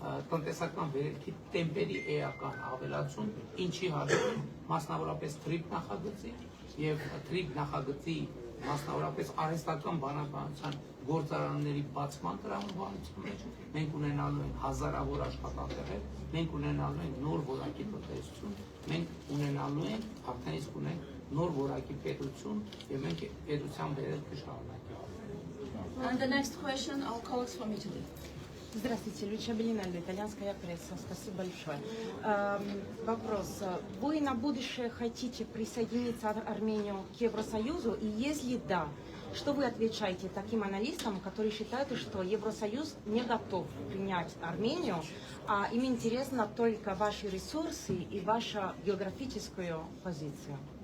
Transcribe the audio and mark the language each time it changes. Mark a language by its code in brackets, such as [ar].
[hy] տնտեսական վերելքի տեմպերի էական ավելացում, ինչի հաշվին մասնավորապես TRIP նախագծի եւ TRIP նախագծի մասնավորապես արհեստական բանականության գործարանների բացման տրամաբանության մեջ մենք ունենալու ենք հազարավոր աշխատանքներ, մենք ունենալու ենք նոր որակի տնտեսություն, մենք ունենալու ենք արդեն իսկ ունենք նոր որակի պետություն եւ մենք պետության վերելքը շարունակենք։ [en] And the next question, our colleagues from Italy. [ru] Здравствуйте, Люча Белинальда, итальянская пресса. Спасибо большое. Вопрос. Вы на будущее хотите присоединиться Армению к Евросоюзу? И если да, что вы отвечаете таким аналитикам, которые считают, что Евросоюз не готов принять Армению, а им интересно только ваши ресурсы и ваша географическая позиция?